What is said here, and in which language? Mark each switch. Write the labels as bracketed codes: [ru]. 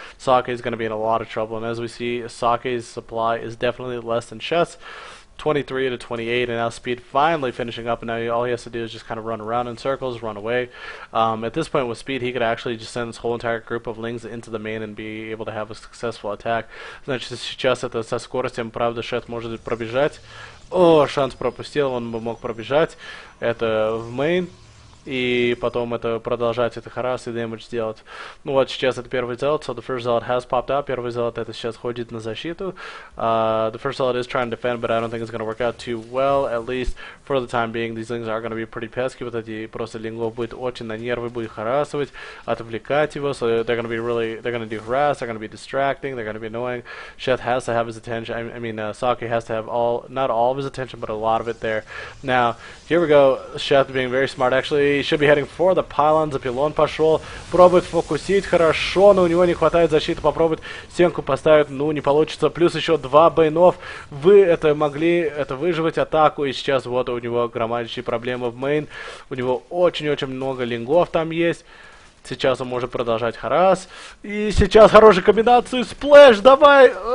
[en] Sake is going to be in a lot of trouble, and as we see, Sake's supply is definitely less than Sheth's, 23 to 28, and now speed finally finishing up, and now all he has to do is just kind of run around in circles, run away. At this point with speed, he could actually just send this whole entire group of lings into the main and be able to have a successful attack. [ru] Значит, сейчас это со скоростью, правда, Sheth может пробежать. О, шанс пропустил, он бы мог пробежать. Это в мейн. И потом это продолжать это харас и дэмэдж сделать. Ну вот сейчас это первый [en] zealot, so the first zealot has popped up. [ru] Первый zealot это сейчас ходит на защиту. [en] The first zealot is trying to defend, but I don't think it's going to work out too well, at least for the time being. These lings are going to be pretty pesky. [ru] Вот эти просто лингов будет очень на нервы, будет харасывать, отвлекать его. [en] So they're going to do harass, they're going to be distracting, they're going to be annoying. Sheth has to have his attention. I mean, Sake has to have not all of his attention, but a lot of it there. Now, here we go. Sheth being very smart, actually. He should be heading for the pylon. [ru] За пилон пошел. Пробует фокусить. Хорошо, но у него не хватает защиты. Попробует стенку поставить. Ну, не получится. Плюс еще 2 бейнов. Вы могли выживать атаку. И сейчас вот у него громадящие проблемы в мейн. У него очень-очень много лингов там есть. Сейчас он может продолжать харас. И сейчас хорошая комбинация. Сплэш, давай!